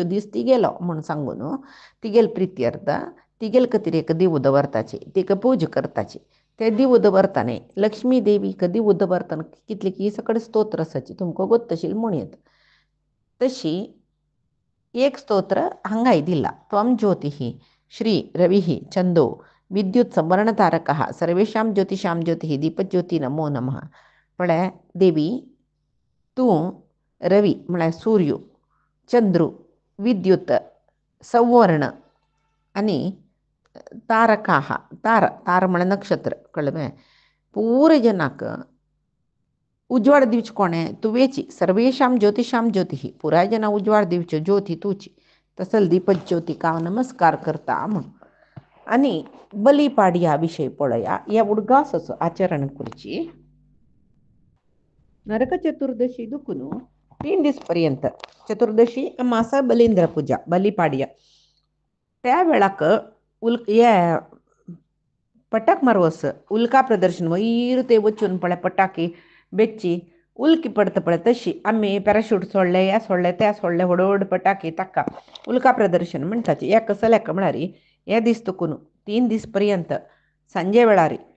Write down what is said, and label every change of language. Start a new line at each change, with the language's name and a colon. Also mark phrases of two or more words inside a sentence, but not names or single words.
Konkani: दीस ती गेलो म्हण सांगून तिगेल प्रित्यर्थ तिगेल खातीर एक दिव दवरताची तिका पूज करताची ते दिव दवरताने लक्ष्मी देवीक दिव दवरतना कितले की सकड स्तोत्र आसाची तुमकां गोत्तशील म्हूण येता तशी एक स्तोत्र हांगाय दिला
Sanskrit: त्वं ज्योतिः श्री रविः चंदो विद्युत संवर्णतारकः सर्वेषां ज्योतिषां ज्योतिः दीपज्योती नमो नमः
Konkani: म्हळ्यार देवी तूं रवी म्हळ्यार सूर्य चंद्रू विद्युत संवर्ण आनी तारकाः तार म्हळ्यार नक्षत्र कळ्ळें पुरे जनाक उजवाड दिवचे कोणें तुवेची
Sanskrit: सर्वेषां ज्योतिषां ज्योतिः
Konkani: पुराय जना उजवाड दिवच्यो ज्योती तुची तसल दीपज्योती का नमस्कार करता म्हण आनी बलिपाडया विशय पळया ह्या उडगासाचो आचरण करची नरक चतुर्दशी दुखून 3 दीस पर्यंत चतुर्दशी अमासा बलिंद्र पूजा बलिपाडया त्या वेळाक या पटाक मारवस उल्का प्रदर्शन वयर ते वचून पळय पटाकी बेच्ची उल्की पडता पळय तशी आमी पॅराशूट सोडले हे सोडले ते सोडले व्हड पटाकी ताका उल्का प्रदर्शन म्हणटाची या कसल्याक म्हळ्यार हे दीस तुकून 3 दीस पर्यंत सांजे वेळार